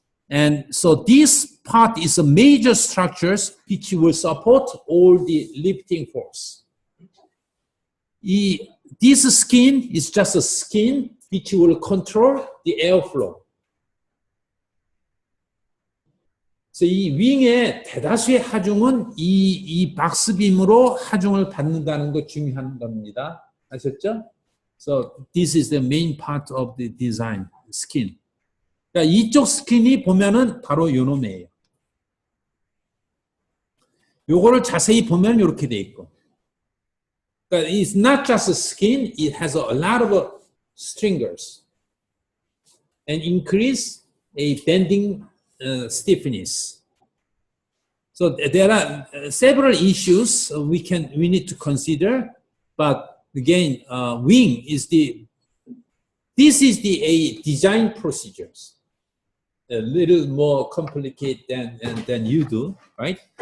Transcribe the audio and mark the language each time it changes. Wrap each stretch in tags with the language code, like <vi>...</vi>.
<en>And so this part is a major structures which will support all the lifting force. This skin is just a skin which will control the airflow.</en> <ko>그래서 이 윙의 대다수의 하중은 이 박스빔으로 하중을 받는다는 거 중요한 겁니다. 아셨죠?</ko> <en>So this is the main part of the design, skin.</en> <ko>그러니까 이쪽 스킨이 보면은 바로 요놈이에요. 요거를 자세히 보면 이렇게 돼 있고. 그러니까</ko> <en>it's not just a skin, it has a lot of stringers and increase a bending stiffness. So there are several issues we need to consider, but again, wing is this is a design procedures, a little more complicated than you do, right?</en>